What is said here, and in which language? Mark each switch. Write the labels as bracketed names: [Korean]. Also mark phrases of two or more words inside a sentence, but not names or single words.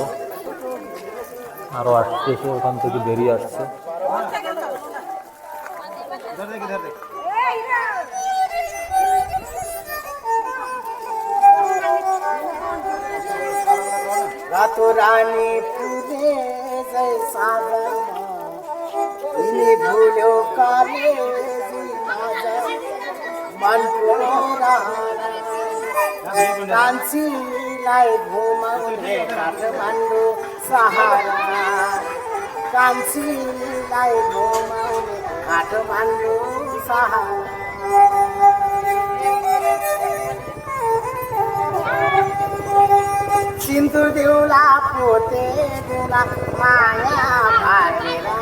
[Bangla] আরো আসছে, ওখান থেকে বেরিয়ে আসছে। [Nepali] रातो रानी पूरे जैसा इन्हीं भूलो काले मन कांचीलाई घुमाउने काठमाडौँ सहारा, कांचीलाई घुमाउने काठमाडौँ सहर सिन्दुर देउला पोते देउला माया भागेर